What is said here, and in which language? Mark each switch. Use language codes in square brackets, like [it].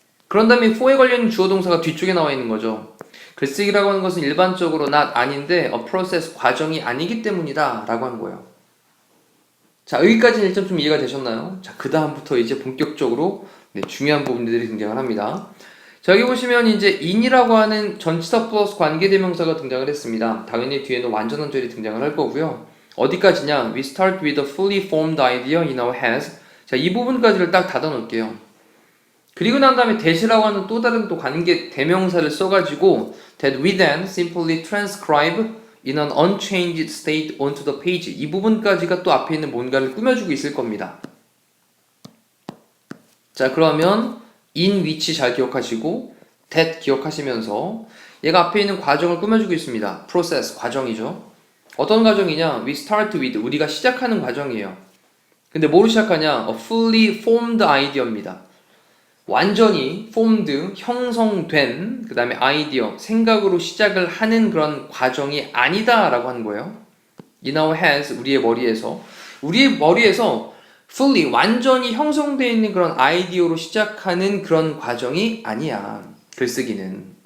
[ko] 그런 다음에 for에 관련 주어 동사가 뒤쪽에 나와 있는 거죠. 글쓰기라고 하는 것은 일반적으로 not 아닌데 a process 과정이 아니기 때문이다 라고 한 거예요. 자, 여기까지는 일단 좀 이해가 되셨나요? 자, 그 다음부터 이제 본격적으로 중요한 부분들이 등장을 합니다. 자, 여기 보시면 이제 in이라고 하는 전치사 플러스 관계대명사가 등장을 했습니다. 당연히 뒤에는 완전한 절이 등장을 할 거고요. 어디까지냐? [en] We start with a fully formed idea in our heads. [ko] 자, 이 부분까지를 딱 닫아 놓을게요. 그리고 난 다음에 that이라고 하는 또 다른 또 관계 대명사를 써가지고 [en] that we then simply transcribe in an unchanged state onto the page. [ko] 이 부분까지가 또 앞에 있는 뭔가를 꾸며주고 있을 겁니다. 자, 그러면 in which 잘 기억하시고 that 기억하시면서 얘가 앞에 있는 과정을 꾸며주고 있습니다. process, 과정이죠. 어떤 과정이냐? [en] We start with, [ko] 우리가 시작하는 과정이에요. 근데 뭐로 시작하냐? [en] A fully formed idea입니다. [ko] 완전히 formed, 형성된 그 다음에 아이디어, 생각으로 시작을 하는 그런 과정이 아니다 라고 하는 거예요. [en] In our heads, [ko] 우리의 머리에서 fully, 완전히 형성되어 있는 그런 아이디어로 시작하는 그런 과정이 아니야. 글쓰기는.